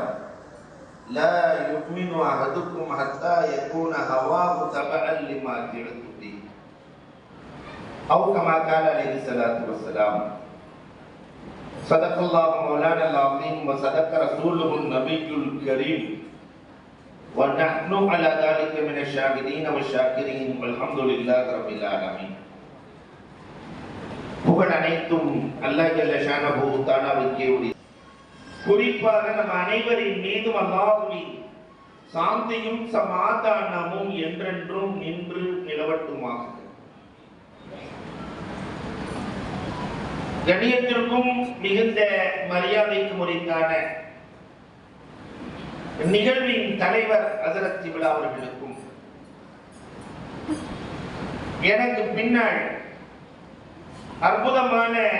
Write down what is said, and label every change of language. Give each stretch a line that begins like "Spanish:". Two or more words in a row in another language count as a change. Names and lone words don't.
Arabic: لا يؤمن أحدكم حتى يكون هواه تبعا لما جئت به أو كما قال عليه الصلاة والسلام صدق الله مولانا العظيم وصدق رسوله النبي الكريم ونحن على ذلك من الشاهدين والشاكرين والحمد لله رب العالمين.
Tamil: புகழ் அனைத்தும் அல்லாஹ்
Arabic: جل شأنه
Tamil: தஆலாவுக்கே உரியது. குறிப்பாக நம் அனைவரின் மீதும் அல்லாஹ்வின் சாந்தியும் சமாதானமும் என்றென்றும் நின்று நிலவட்டுமாக. கண்ணியத்திற்கும் மிகுந்த மரியாதைக்கும் உரித்தான நிகழ்வின் தலைவர் ஹஜ்ரத் கிப்லா அவர்களுக்கும் எனக்கு பின்னால் அற்புதமான